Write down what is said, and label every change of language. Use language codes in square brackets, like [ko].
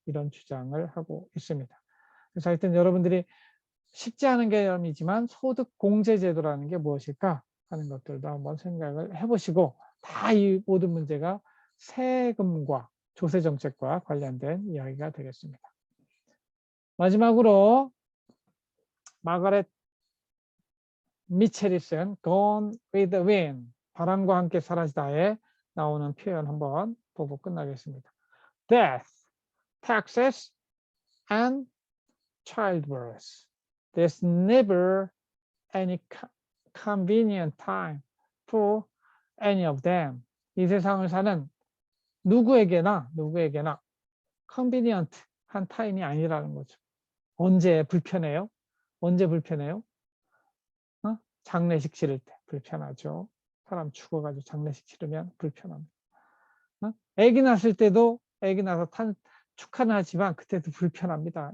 [ko] 이런 주장을 하고 있습니다. 그래서 하여튼 여러분들이 쉽지 않은 개념이지만 소득공제제도라는 게 무엇일까 하는 것들도 한번 생각을 해보시고 다 이 모든 문제가 세금과 조세정책과 관련된 이야기가 되겠습니다. 마지막으로 마가렛 미첼이 쓴 Gone with the Wind, 바람과 함께 사라지다에 나오는 표현 한번 보고 끝나겠습니다. [en] Death, taxes, and childbirth. There's never any convenient time for any of them. [ko] 이 세상을 사는 누구에게나 convenient 한 타임이 아니라는 거죠. 언제 불편해요? 언제 불편해요? 장례식 치를 때 불편하죠. 사람 죽어가지고 장례식 치르면 불편합니다. 아기 낳았을 때도 아기 낳아서 축하는 하지만 그때도 불편합니다.